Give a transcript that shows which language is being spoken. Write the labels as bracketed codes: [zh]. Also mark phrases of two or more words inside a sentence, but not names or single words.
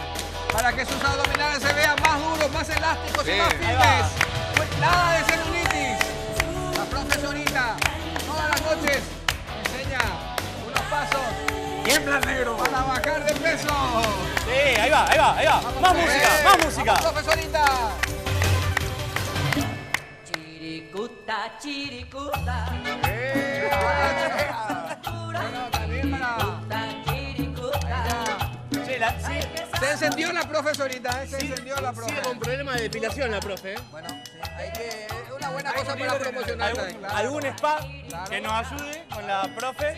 [es] Para que sus abdominales se vean más duros, más elásticos y Sí. más Ahí firmes. Pues nada de celulitis. La profesorita todas las noches enseña unos pasos Tiembla, negro. para bajar de peso. Sí, ahí va, ahí va, ahí va. Más música, más música. Vamos, profesorita. Chiricuta, chiricuta, Bueno, también para... chiricuta. Sí, la Se encendió la profesorita, se encendió la profe. Sigue con problemas de depilación la profe. Bueno, sí, hay que... Es una buena cosa para promocionarla. Claro. ¿Algún spa que nos ayude con la profe?